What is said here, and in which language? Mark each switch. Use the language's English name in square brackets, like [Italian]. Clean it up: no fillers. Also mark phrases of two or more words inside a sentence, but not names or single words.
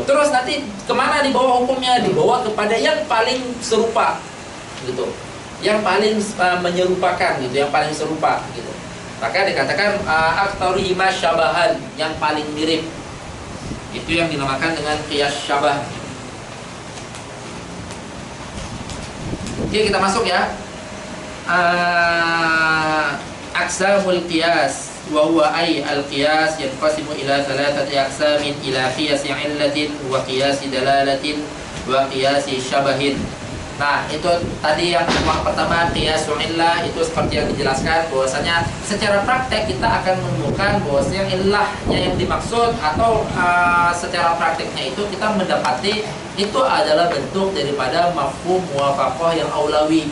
[Indonesian] Terus nanti kemana dibawa hukumnya? Dibawa kepada yang paling serupa, gitu, yang paling menyerupakan, gitu, yang paling serupa, gitu. Maka dikatakan [Arabic] أكثرهما شبها, [Indonesian] yang paling mirip. Itu yang dinamakan dengan [Arabic] قياس شبه. [Indonesian] Oke, kita masuk ya. [Arabic] أقسام القياس وهو أي القياس ينقسم إلى ثلاثة أقسام إلى قياس علة وقياس دلالة وقياس شبه. [Indonesian] Nah, itu tadi yang pertama [Arabic] قياس علة, [Indonesian] itu seperti yang dijelaskan bahwasanya secara praktek kita akan menemukan bahwasanya illahnya yang dimaksud atau secara prakteknya itu kita mendapati itu adalah bentuk daripada [Arabic] مفهوم موافقة [Indonesian] yang aulawi.